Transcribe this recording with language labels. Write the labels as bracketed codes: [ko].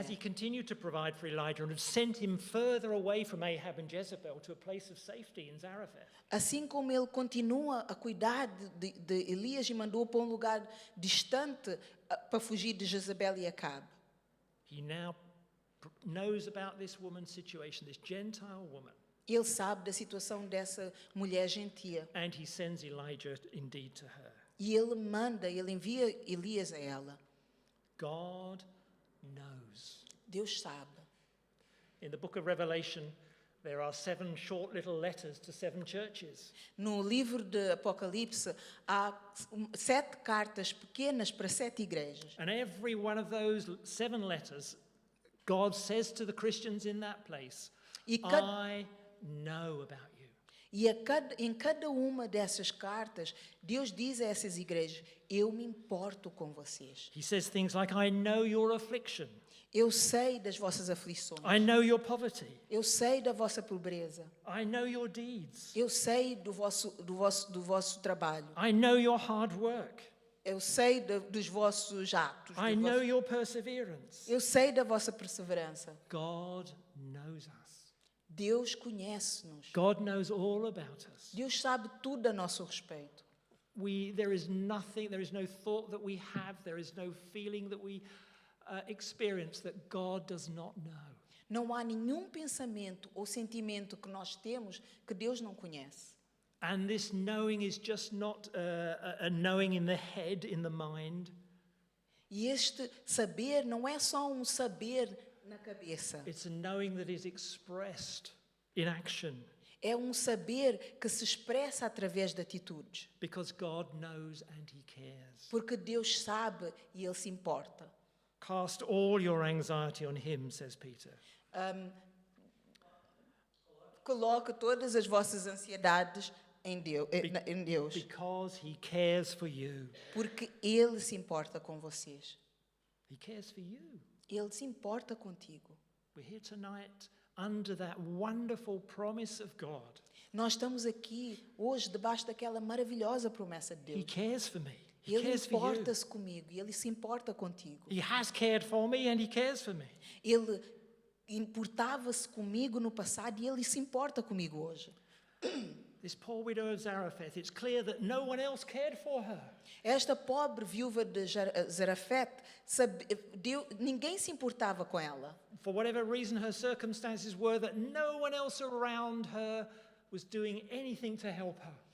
[en] As he continued to provide for Elijah and had sent him further away from Ahab and Jezebel to a place of safety in Zarephath. [pt] Assim como ele continua a cuidar de Elias e mandou para um lugar distante para fugir de Jezabel e Acabe. [en] He now knows about this woman's situation, this Gentile woman. [pt] Ele sabe da situação dessa mulher gentia. [en] And he sends Elijah indeed to her. [pt] E ele envia Elias a ela. [en] God knows. [pt] Deus sabe. [en] In the book of Revelation, there are 7 short little letters to 7 churches. [pt] No livro de Apocalipse, há 7 cartas pequenas para 7 igrejas. [en] And every one of those 7 letters, God says to the Christians in that place, I know about you. [pt] E em cada uma dessas cartas, Deus diz a essas igrejas, eu me importo com vocês. [en] He says things like, I know your affliction. [pt] Eu sei das vossas aflições. [en] I know your poverty. [pt] Eu sei da vossa pobreza. [en] I know your deeds. [pt] Eu sei do vosso trabalho. [en] I know your hard work. [pt] Eu sei dos vossos atos. [en] I know your perseverance. [pt] Eu sei da vossa perseverança. [en] God knows us. [pt] Deus conhece-nos. [en] God knows all about us. [pt] Deus sabe tudo a nosso respeito. [en] There is no thought that we have, there is no feeling that we experience that God does not know. [pt] Não há nenhum pensamento ou sentimento que nós temos que Deus não conhece. [en] And this knowing is just not a knowing in the head, in the mind. [pt] E este saber não é só um saber na cabeça. [en] It's a knowing that is expressed in action. [pt] É um saber que se expressa através de atitudes. [en] Because God knows and He cares. [pt] Porque Deus sabe e Ele se importa. [en] Cast all your anxiety on Him, says Peter. [pt] Coloque todas as vossas ansiedades em Deus. [en] Because He cares for you. [pt] Porque Ele se importa com vocês. [en] He cares for you. [pt] Ele se importa contigo. [en] We're here tonight under that wonderful promise of God. [pt] Nós estamos aqui hoje debaixo daquela maravilhosa promessa de [en] He [pt] Deus. [en] cares for me. He [pt] Ele [en] cares for you. [pt] importa-se comigo e Ele se importa contigo. [en] He has cared for me and He cares for me. [pt] Ele importava-se comigo no passado e Ele se importa comigo hoje. [en] This poor widow of Zarephath, it's clear that no one else cared for her. [pt] Esta pobre viúva de Zarephath, ninguém se importava com ela. [en] For whatever reason her circumstances were, that no one else around her was doing anything to help her.